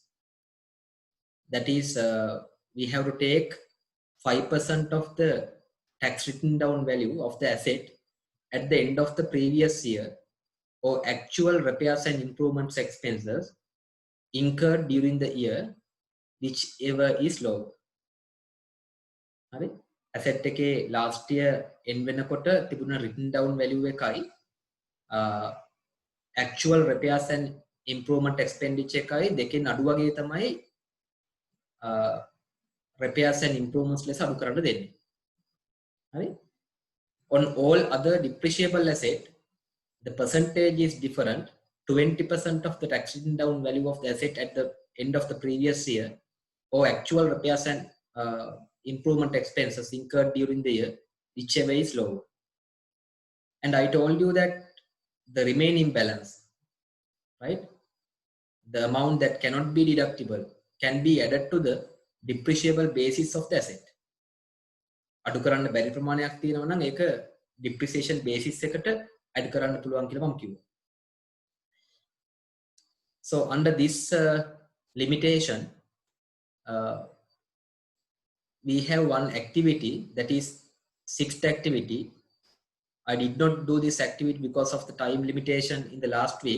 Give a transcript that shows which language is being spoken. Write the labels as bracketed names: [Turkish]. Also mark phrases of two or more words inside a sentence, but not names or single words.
[English] That is, we have to take 5% of the tax written down value of the asset at the end of the previous year, or actual repairs and improvements expenses incurred during the year, whichever is low. [Sinhala] Asset එකේ [English] last year end [Sinhala] වෙනකොට තිබුණ [English] written down value [Sinhala] එකයි [English] actual repairs and improvement expenditure [Sinhala] එකයි දෙකෙන් අඩු වගේ තමයි [English] repairs and improvements [Sinhala] ලෙස අඩු කරන්න දෙන්නේ. හරි? [English] On all other depreciable asset, the percentage is different. 20% of the tax written down value of the asset at the end of the previous year, or actual repairs and improvement expenses incurred during the year, whichever is lower. And I told you that the remaining balance, right, the amount that cannot be deductible, can be added to the depreciable basis of the asset. [Sinhala] අඩු කරන්න බැරි ප්‍රමාණයක් තියෙනවා නම් ඒක [English] depreciation basis [Sinhala] එකට add කරන්න පුළුවන් කියලා මම කිව්වා. [English] So under this limitation, we have one activity, that is sixth activity. I did not do this activity because of the time limitation in the last week.